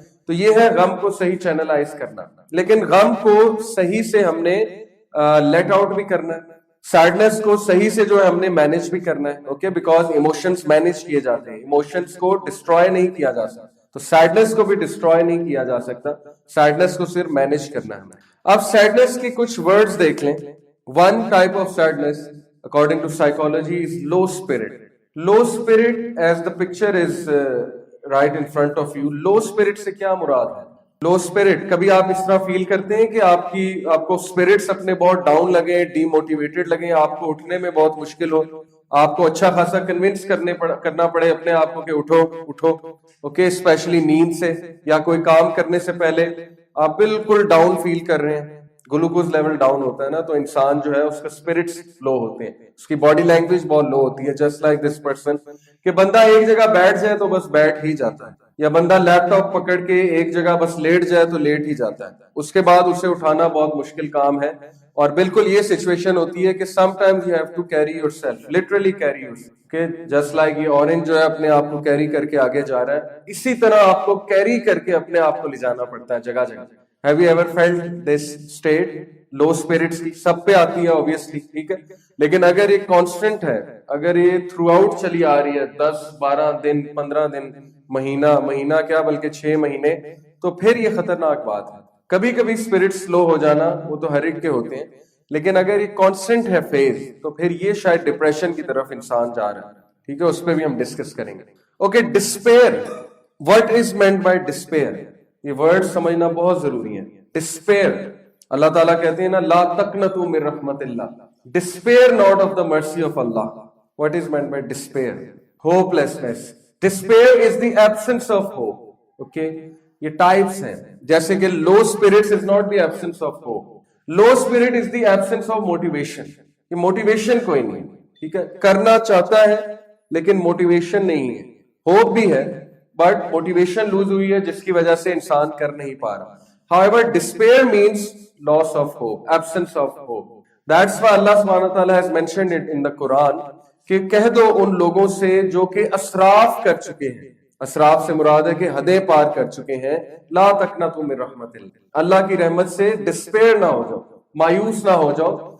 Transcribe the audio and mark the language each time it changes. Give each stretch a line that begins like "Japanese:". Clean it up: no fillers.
Urdu: تو یہ ہے غم کو صحیح چینلائز کرنا. لیکن غم کو صحیح سے ہم نے لیٹ آؤٹ بھی کرنا ہے, سیڈنس کو صحیح سے جو ہے ہم نے مینج بھی کرنا ہے. اوکے, بیکاز ایموشنز مینج کیے جاتے ہیں, ایموشنز کو ڈسٹروائے نہیں کیا جا سکتا. تو سیڈنس کو بھی ڈسٹروائے نہیں کیا جا سکتا, سیڈنس کو صرف مینج کرنا ہے. اب سیڈنس کی کچھ ورڈز دیکھ لیں.
English: One type of sadness according to psychology is low spirit. Low spirit, as the picture is right in front of you,
Urdu: low spirit سے کیا مراد ہے؟ لو اسپرٹ, کبھی آپ اس طرح فیل کرتے ہیں کہ آپ کو اسپرٹس اپنے بہت ڈاؤن لگے, ڈی موٹیویٹڈ لگے, آپ کو اٹھنے میں بہت مشکل ہو, آپ کو اچھا خاصا کنونس کرنا پڑے اپنے آپ کو کہ اٹھو اٹھو. اوکے, اسپیشلی نیند سے یا کوئی کام کرنے سے پہلے آپ بالکل ڈاؤن فیل کر رہے ہیں, گلوکوز لیول ڈاؤن ہوتا ہے نا, تو انسان جو ہے اس کا اسپرٹس لو ہوتے ہیں, اس کی باڈی لینگویج بہت لو ہوتی ہے. جسٹ لائک دس پرسن, کہ بندہ ایک جگہ بیٹھ جائے تو بس بیٹھ ہی جاتا ہے, یا بندہ لیپ ٹاپ پکڑ کے ایک جگہ بس لیٹ جائے تو لیٹ ہی جاتا ہے, اس کے بعد اسے اٹھانا بہت مشکل کام ہے. اور بالکل یہ سچویشن ہوتی ہے کہ
English: Sometimes you have to carry yourself, literally carry yourself.
Urdu: کہ جسٹ لائک یہ اورنج جو ہے اپنے آپ کو کیری کر کے آگے جا رہا ہے, اسی طرح آپ کو کیری کر کے اپنے آپ کو لے جانا پڑتا ہے جگہ جگہ.
English: Have you ever felt this state?
Urdu: Love spirits کی سب پہ آتی ہے obviously, ٹھیک ہے, لیکن اگر یہ کانسٹنٹ ہے, اگر یہ تھرو آؤٹ چلی آ رہی ہے 10-12 دن 15 دن مہینہ کیا بلکہ 6 مہینے, تو پھر یہ خطرناک بات ہے. کبھی کبھی اسپرٹس لو ہو جانا وہ تو ہر ایک کے ہوتے ہیں, لیکن اگر یہ کانسٹنٹ ہے فیز تو پھر یہ شاید ڈپریشن کی طرف انسان جا رہا ہے. ٹھیک ہے, اس پہ بھی ہم ڈسکس کریں گے. Okay, disappear,
English: what is meant by despair,
Urdu: یہ ورڈ سمجھنا بہت ضروری ہے. ڈسپیئر, اللہ تعالیٰ کہتے ہیں نا,
Arabic: لا تقنطوا من رحمت اللہ,
English: despair not of the mercy of Allah. What is meant by despair? Hopelessness. Despair is the absence of hope. Okay,
Urdu: یہ ٹائپس ہیں, جیسے کہ
English: low spirits is not the absence of hope. Low spirit is the absence of motivation.
Urdu: یہ motivation کوئی نہیں. ٹھیک ہے, کرنا چاہتا ہے لیکن موٹیویشن نہیں ہے. ہوپ بھی ہے بٹ موٹیویشن لوز ہوئی ہے جس کی وجہ سے انسان کر نہیں پا رہا.
English: However, despair means loss of hope, absence of hope. That's why Allah subhanahu wa ta'ala has mentioned it in the Quran
Urdu: کہ کہہ دو ان لوگوں سے جو کہ اسراف کر چکے ہیں. اسراف سے مراد ہے کہ حدیں پار کر چکے ہیں.
Arabic: لا تقنطوا من رحمت اللہ,
Urdu: اللہ کی رحمت سے ڈسپیئر نہ ہو جاؤ, مایوس نہ ہو جاؤ.